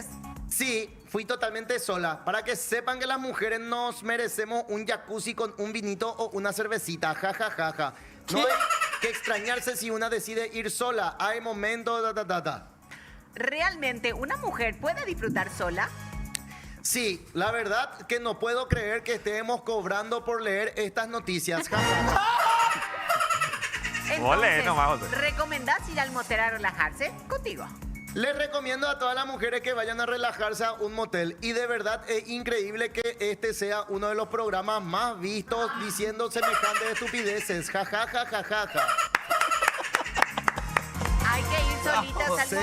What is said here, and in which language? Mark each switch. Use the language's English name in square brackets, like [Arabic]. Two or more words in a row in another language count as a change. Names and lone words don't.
[Spanish] Sí, fui totalmente sola, para que sepan que las mujeres nos merecemos un jacuzzi con un vinito o una cervecita, ja, ja, ja, ja. No hay que extrañarse si una decide ir sola, hay momentos, ¿Realmente una mujer puede disfrutar sola? Sí, la verdad que no puedo creer que estemos cobrando por leer estas noticias, ja, ja, ja. Ole, nomás, José. ¿recomendás ir al motel a relajarse? Contigo. Les recomiendo a todas las mujeres que vayan a relajarse a un motel y de verdad es increíble que este sea uno de los programas más vistos diciendo semejantes estupideces. Ja, ja, ja, ja, ja, ja. Hay que ir solitas al